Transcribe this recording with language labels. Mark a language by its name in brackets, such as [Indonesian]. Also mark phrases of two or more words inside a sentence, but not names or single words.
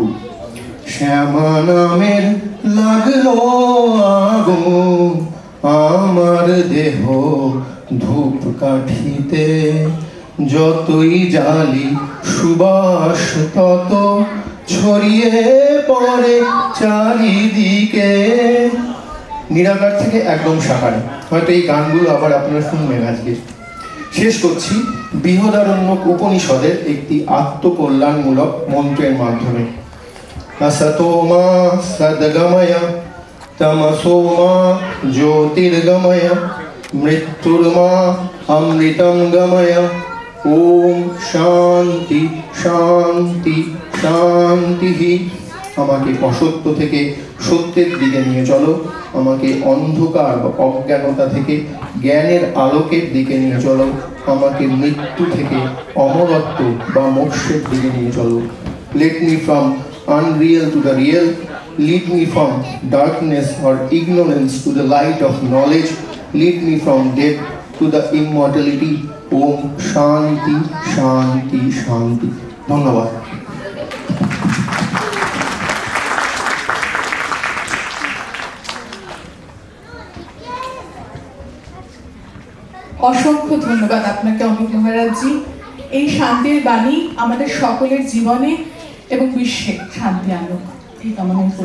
[Bangla] শ্যামা নামের লাগলো আগুন আমার দেহ ধূপ কাঠিতে, যতই জালি সুবাস তত ছড়িয়ে পড়ে চারিদিকে। নিরাকার থেকে একদম সাকারে। হয়তো এই গানগুলো আবার আপনারা শুনবেন আজকে। শেষ করছি বৃহদারণ্য উপনিষদের একটি আত্মকল্যাণমূলক মন্ত্রের মাধ্যমে। [Sanskrit] असतो मा सद्गमय तमसो मा ज्योतिर्गमय मृत्युर्मा अमृतं गमय। ओम शांति शांति शांति। [Bangla] আমাকে অসত্য থেকে সত্যের দিকে নিয়ে চলো, আমাকে অন্ধকার বা অজ্ঞানতা থেকে জ্ঞানের আলোকের দিকে নিয়ে চলো, আমাকে মৃত্যু থেকে অমরত্ব বা মোক্ষের দিকে নিয়ে চলো। [English] Let me from unreal to the real, lead me from darkness or ignorance to the light of knowledge, lead me from death to the immortality. [Sanskrit] ओम शांति शांति शांति. [Bangla] ধন্যবাদ। অসংখ্য ধন্যবাদ আপনাকে অমিত মহারাজজি। এই শান্তির বাণী আমাদের সকলের জীবনে এবং বিশ্বে শান্তি আনুক, এই কামনাই করি।